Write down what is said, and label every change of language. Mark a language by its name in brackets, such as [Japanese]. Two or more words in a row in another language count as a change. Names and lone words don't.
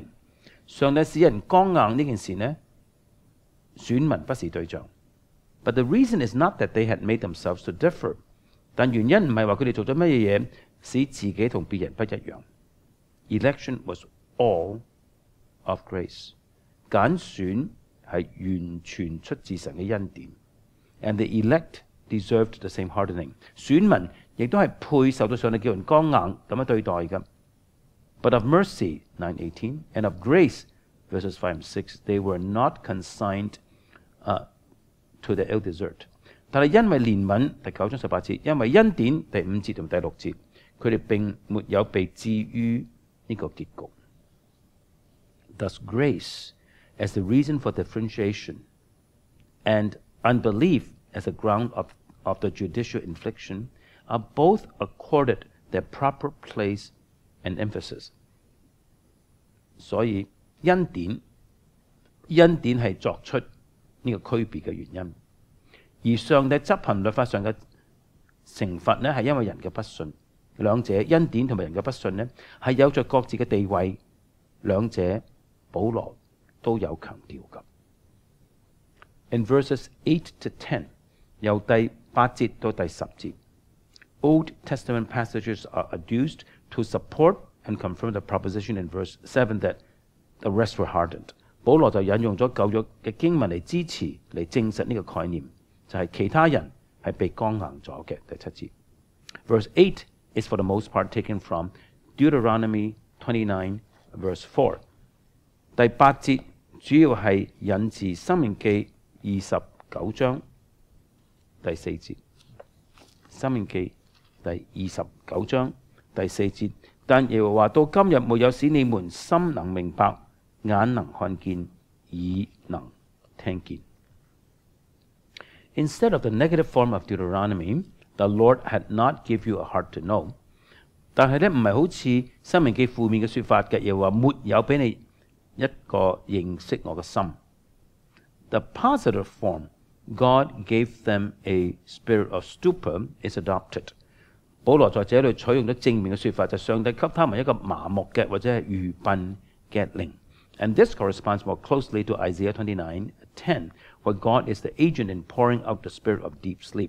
[Cantonese] 上帝使人剛硬呢件事呢，選民不是對象。 [English] But the reason is not that they had made themselves to differ。 [Cantonese] 但原因唔係話佢哋做咗乜嘢使自己同別人不一樣。 [English] Election was all of grace。 [Cantonese] 揀選係完全出自神嘅恩典。 [English] And the elect deserved the same hardening。 [Cantonese] 選民亦都係配受到上帝叫人剛硬咁樣對待嘅。 [English] But of mercy 9:18 and of grace verses 5 and 6 they were not consigned to the ill desert。 [Cantonese] 但係因為憐憫第9章18節，因為恩典第5節同第6節，佢哋並沒有被置於呢個結局。 [English] Thus grace as the reason for differentiation and unbelief as a ground of the judicial infliction are both accorded their proper place and emphasis。 [Cantonese] 所以恩典係作出呢個區別嘅原因，而上帝執行律法上嘅懲罰呢，係因為人嘅不信。兩者恩典同埋人嘅不信呢，係有着各自嘅地位，兩者保羅都有強調㗎。 [English] In verses 8 to 10， [Cantonese] 由第8節到第10節 [English] ，Old Testament passages are adduced to support and confirm the proposition in verse 7 that the rest were hardened。 [Cantonese] 保羅就引用咗舊約嘅經文嚟支持，嚟證實呢個概念，就係其他人係被剛硬咗嘅。第7節 [English] ，Verse 8 is for the most part taken from Deuteronomy 29 verse 4。 [Cantonese] 第8節主要係引自申命記29章第4節。申命記第29章第4節，但耶和華到今日沒有使你們心能明白，眼能看見，耳能聽見。 [English] Instead of the negative form of Deuteronomy, the Lord had not give you a heart to know。 [Cantonese] 但係咧唔係好似申命記負面嘅說法嘅，又話沒有俾你一個認識我嘅心。 [English] The positive form, God gave them a spirit of stupor, is adopted。 [Cantonese] 保羅在這裏採用咗正面嘅說法，就上帝給他們一個麻木嘅或者係愚笨嘅靈。 [English] And this corresponds more closely to Isaiah 29:10, where God is the agent in pouring out the spirit of deep sleep。